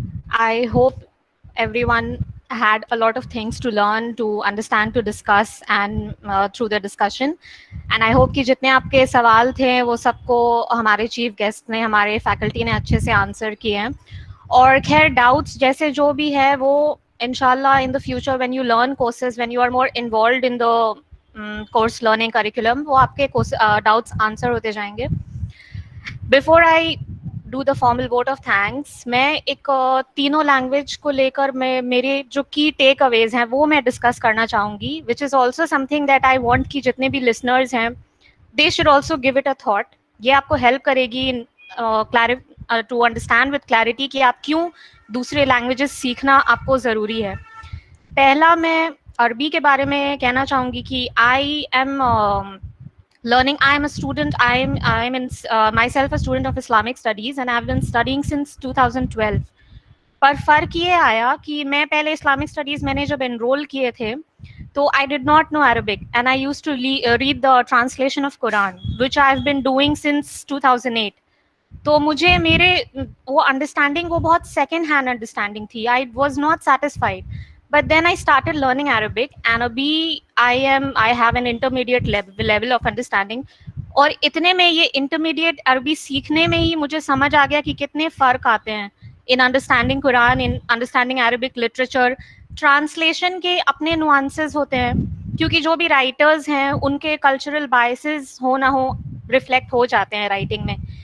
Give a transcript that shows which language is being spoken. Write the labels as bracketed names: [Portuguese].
[English] I hope everyone had a lot of things to learn, to understand, to discuss, and through the discussion. And I hope [Hindi] कि जितने आपके सवाल थे वो सबको हमारे चीफ गेस्ट ने, हमारे फैकल्टी ने अच्छे से आंसर किए हैं. और खैर डाउट्स जैसे जो भी है वो [English] inshallah in the future when you learn courses, when you are more involved in the course learning curriculum, [Hindi] वो आपके doubts answer होते जाएंगे. [English] Before I do the formal vote of thanks. [Hindi] मैं एक तीनों लैंग्वेज को लेकर मैं मेरे जो की टेक अवेज हैं वो मैं डिस्कस करना चाहूँगी, [English] which is also something that I want [Hindi] कि जितने भी listeners हैं [English] they should also give it a thought. [Hindi] ये आपको हेल्प करेगी [English] to understand with clarity [Hindi] कि आप क्यों दूसरे लैंग्वेजेस सीखना आपको ज़रूरी है. पहला मैं अरबी के बारे में कहना चाहूँगी कि [English] I am learning. I am a student. I am in myself a student of Islamic studies and I have been studying since 2012. [Hindi] पर फ़र्क ये आया कि मैं पहले इस्लामिक स्टडीज़ मैंने जब एनरोल किए थे तो [English] I did not know Arabic and I used to read the translation of Quran, which I have been doing since 2008. [Hindi] तो मुझे मेरे वो अंडरस्टैंडिंग वो बहुत सेकेंड हैंड अंडरस्टैंडिंग थी. [English] I was not satisfied. But then I started learning Arabic and abhi I have an intermediate level of understanding. [Hindi] और इतने में ये intermediate अरबी सीखने में ही मुझे समझ आ गया कि कितने फ़र्क आते हैं [English] in understanding Quran, in understanding Arabic literature. [Hindi] Translation के अपने nuances होते हैं क्योंकि जो भी writers हैं उनके cultural biases हो ना हो reflect हो जाते हैं writing में.